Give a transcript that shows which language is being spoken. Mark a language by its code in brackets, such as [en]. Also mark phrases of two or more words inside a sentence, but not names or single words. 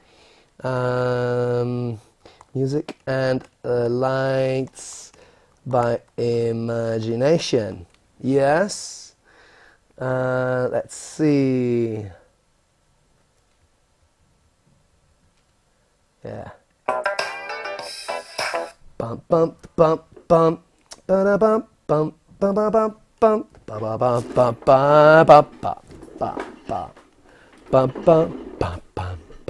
[en] Music and Lights by Imagination. Yes. Let's see. Yeah. Bump bump bump bump ba bump bump ba bump bump ba bump bump ba bump bump bump bump bump bump bump